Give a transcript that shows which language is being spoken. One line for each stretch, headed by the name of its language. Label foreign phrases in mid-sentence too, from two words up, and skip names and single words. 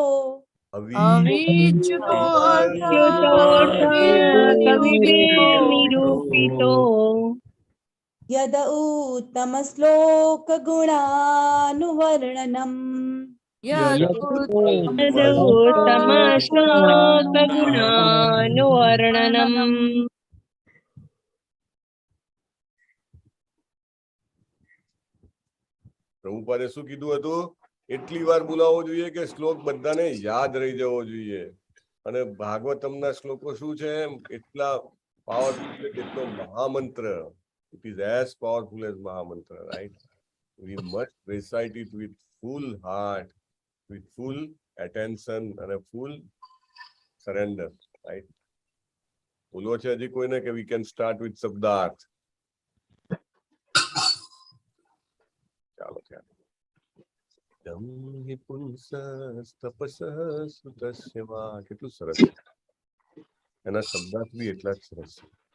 Sanskrit: कविभिर्निरूपितो यद उत्तमश्लोकगुणानुवर्णनम् यदुत्तमश्लोकगुणानुवर्णनम्
Gujarati: પ્રભુપાદે શું કીધું હતું? એટલી વાર બોલાવવો જોઈએ કે શ્લોક બધાને યાદ રહી જવો જોઈએ. અને ભાગવતમના શ્લોકો શું છે? એટલા પાવરફુલ છે જેટલો મહામંત્ર.
English: It is as powerful as Mahamantra, right? We must recite it with full heart, with full attention and a full surrender.
Gujarati: રાઈટ. બોલવો છે હજી કોઈને કે
English: we can start with
Gujarati: શબ્દાર્થ? ચાલો ત્યારે.
Sanskrit: इदम हि पुंसः तपसः सुतस्य वा.
Gujarati: કેટલું સરસ છે. એના શબ્દાર્થ બી એટલા જ સરસ છે.